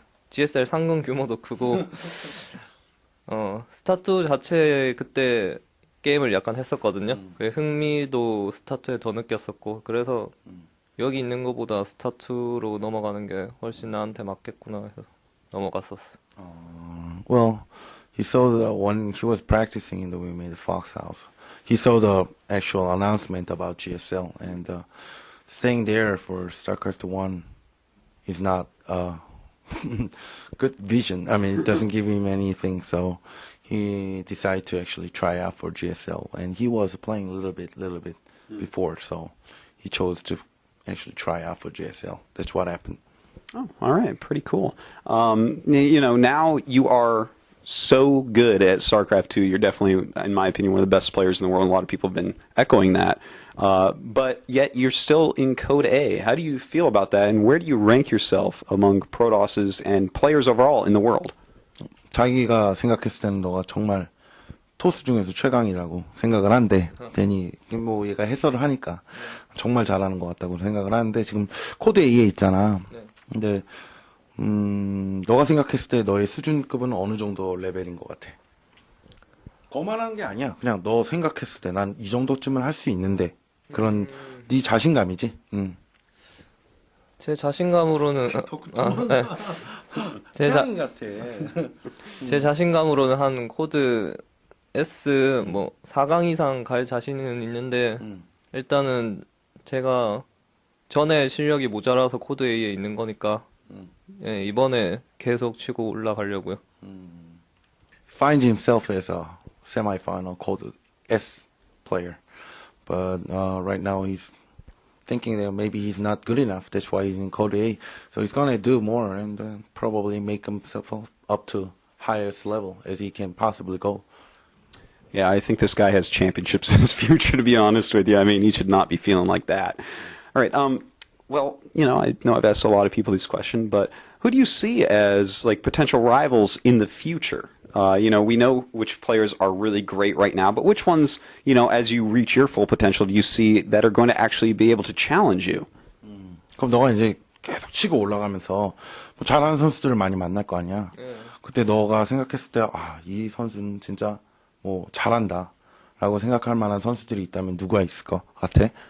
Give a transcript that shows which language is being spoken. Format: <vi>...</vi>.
<ko>GSL 상금 규모도 크고 스타2 자체 그때 게임을 약간 했었거든요. 그 흥미도 스타2에 더 느꼈었고, 그래서 여기 있는 것보다 스타2로 넘어가는 게 훨씬 나한테 맞겠구나 해서 넘어갔었어요.</ko> <en>Well, he saw when he was practicing in the We Made the Fox house, he saw the actual announcement about GSL, and staying there for StarCraft 1 is not a good vision. I mean, it doesn't give him anything, so he decided to actually try out for GSL, and he was playing a little bit before, so he chose to actually try out for GSL. That's what happened. Oh, all right, pretty cool. You know, now you are so good at StarCraft 2. You're definitely, in my opinion, one of the best players in the world. A lot of people have been echoing that. But yet you're still in Code A. How do you feel about that, and where do you rank yourself among Protosses and players overall in the world?</en> <ko>자기가 생각했을 때는 너가 정말 토스 중에서 최강이라고 생각을 한데, 괜히 뭐 얘가 해설을 하니까 정말 잘하는 것 같다고 생각을 하는데, 지금 코드 A에 있잖아. 근데 너가 생각했을 때 너의 수준급은 어느 정도 레벨인 것 같아? 거만한 게 아니야. 그냥 너 생각했을 때 난 이 정도쯤은 할 수 있는데 그런 네 자신감이지. 제 자신감으로는 네. 태양이 같아. 제 자신감으로는 한 코드 S 뭐 4강 이상 갈 자신은 있는데 일단은 제가 전에 실력이 모자라서 코드 A에 있는 거니까 예, 이번에 계속 치고 올라가려고요.</ko> <en>Finds himself as a semi-final code S player, but right now he's thinking that maybe he's not good enough. That's why he's in code A. So he's gonna do more and probably make himself up to highest level as he can possibly go. Yeah, I think this guy has championships in his future, to be honest with you. I mean, he should not be feeling like that. All right. Well, I know I've asked a lot of people this question, but who do you see as like potential rivals in the future? We know which players are really great right now, but which ones, as you reach your full potential, do you see that are going to actually be able to challenge you?</en> <ko>그럼 너가 이제 계속 치고 올라가면서 뭐 잘하는 선수들을 많이 만날 거 아니야. 그때 너가 생각했을 때, 이 선수는 진짜 뭐 잘한다라고 생각할 만한 선수들이 있다면 누가 있을 것 같아?</ko>